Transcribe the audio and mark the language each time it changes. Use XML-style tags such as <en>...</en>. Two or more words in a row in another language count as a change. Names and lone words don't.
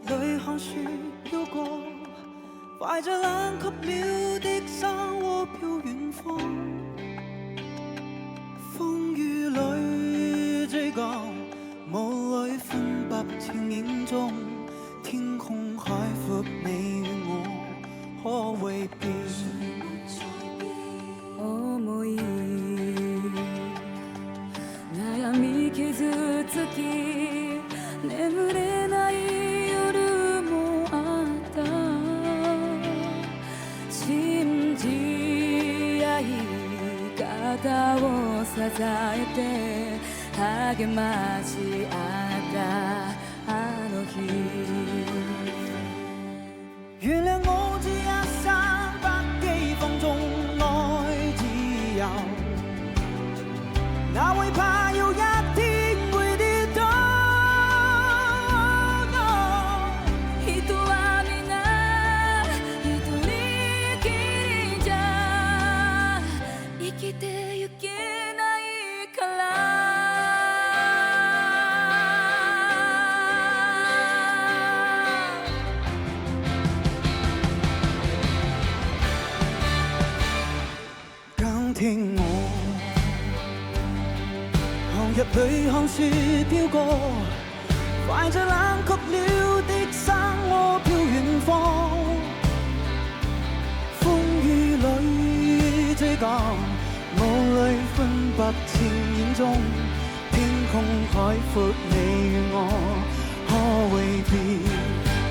<yue>里看雪飄過，懷着冷卻了的沙窩飄遠方，風雨裏追趕，霧裏寬白情影中，天空海闊，你與我可會變？</yue> <ja>思い悩み傷つき眠れない夜もあった信じ合い肩を支えて励まし合ったあの日。</ja> <yue>原諒我這一生不羈放縱愛自由，哪會怕有一天會跌倒？</yue> <ja>人は皆一人きりじゃ生きてゆけないから。</ja> <yue>剛聽我行入裏看雪飄過，懷着冷卻了的生窩飄遠方，風雨裏追趕，霧裏分不清眼中，天空海闊你與我可會變？</yue>